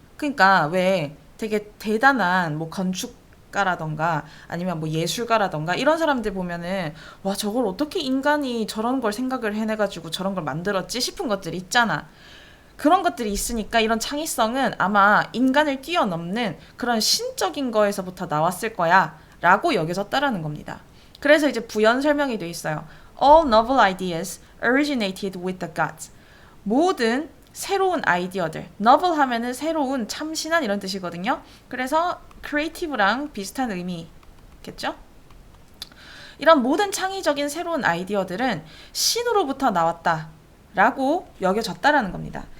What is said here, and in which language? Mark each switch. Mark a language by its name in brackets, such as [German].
[Korean] 그러니까 왜 되게 대단한 뭐 건축가라던가 아니면 뭐 예술가라던가 이런 사람들 보면은 와, 저걸 어떻게 인간이 저런 걸 생각을 해내가지고 저런 걸 만들었지 싶은 것들이 있잖아. 그런 것들이 있으니까 이런 창의성은 아마 인간을 뛰어넘는 그런 신적인 거에서부터 나왔을 거야 라고 여겨졌다라는 겁니다. 그래서 이제 부연 설명이 돼 있어요. [English] All novel ideas originated with the gods. [Korean] 모든 새로운 아이디어들. novel 하면은 새로운, 참신한 이런 뜻이거든요. 그래서 creative랑 비슷한 의미겠죠? 이런 모든 창의적인 새로운 아이디어들은 신으로부터 나왔다 라고 여겨졌다라는 겁니다.